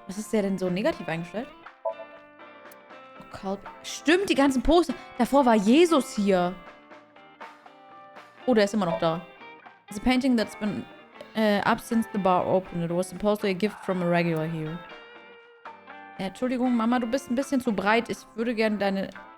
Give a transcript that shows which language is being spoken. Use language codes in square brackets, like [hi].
[de] Was ist der denn so negativ eingestellt? Oh, stimmt, die ganzen Poster. Davor war Jesus hier. Oh, der ist immer noch da. [en] It's a painting that's been up since the bar opened. It was supposedly a gift from a regular here. [de] Entschuldigung, Mama, du bist ein bisschen zu breit. Ich würde gerne deine...